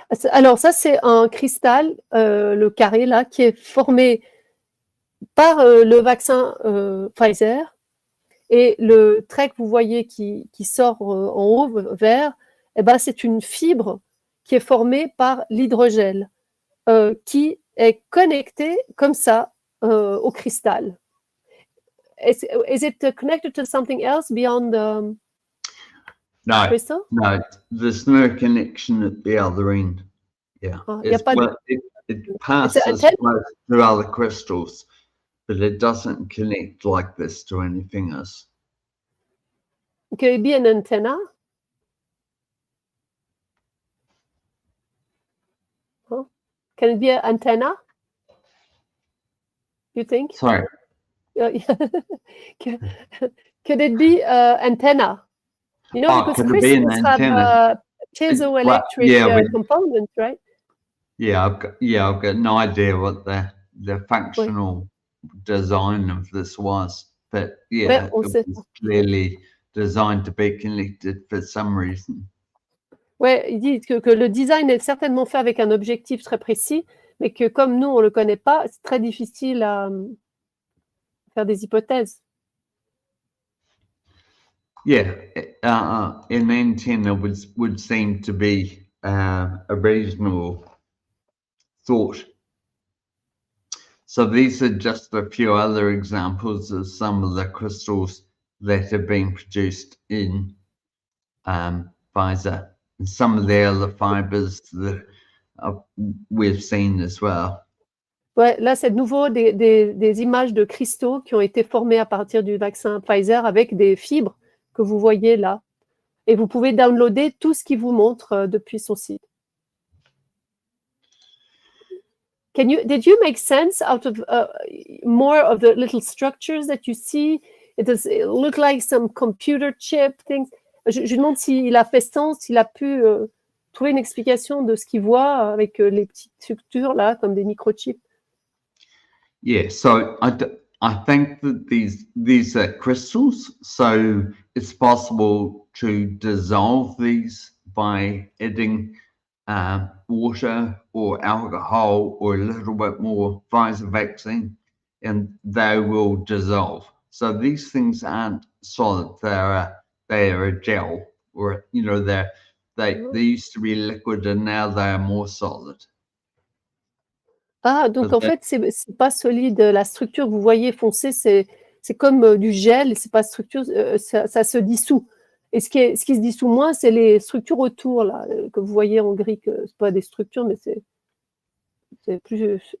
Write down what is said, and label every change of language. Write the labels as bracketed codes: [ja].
[fr] Alors ça, c'est un cristal, le carré là, qui est formé par le vaccin Pfizer, et le trait que vous voyez qui sort en haut vert, eh ben, c'est une fibre qui est formée par l'hydrogel, qui est connectée comme ça au cristal. [en] Is it connected to something else beyond the crystal? No, there's no connection at the other end. Yeah, it passes through other crystals, but it doesn't connect like this to anything else. Could it be an antenna? Huh? Can it be an antenna? You think? Sorry. Could it be antenna? You know, because crystals have piezoelectric components, right? Yeah, I've got no idea what the functional design of this was, but yeah, it was clearly designed to be connected for some reason. [fr] Ouais, ils disent que le design est certainement fait avec un objectif très précis, mais que comme nous, on ne le connaît pas, c'est très difficile à faire des hypothèses. [en] Yeah, an antenna would seem to be a reasonable thought. So these are just a few other examples of some of the crystals that have been produced in Pfizer, and some of the other fibers that we've seen as well. [fr] Ouais, là, c'est de nouveau des images de cristaux qui ont été formés à partir du vaccin Pfizer avec des fibres que vous voyez là. Et vous pouvez downloader tout ce qu'il vous montre depuis son site. [en] Did you make sense out of more of the little structures that you see? It look like some computer chip things. [fr] Je demande s'il a fait sens, s'il a pu trouver une explication de ce qu'il voit avec les petites structures là, comme des microchips. [en] Yeah, so I think that these are crystals. So it's possible to dissolve these by adding water or alcohol or a little bit more Pfizer vaccine, and they will dissolve. So these things aren't solid; they are a gel, or they used to be liquid and now they are more solid. [fr] Ah, donc en fait, c'est pas solide. La structure que vous voyez foncée, c'est comme du gel, c'est pas structure, ça se dissout. Et ce qui se dissout moins, c'est les structures autour, là, que vous voyez en gris, que c'est pas des structures, mais c'est plus.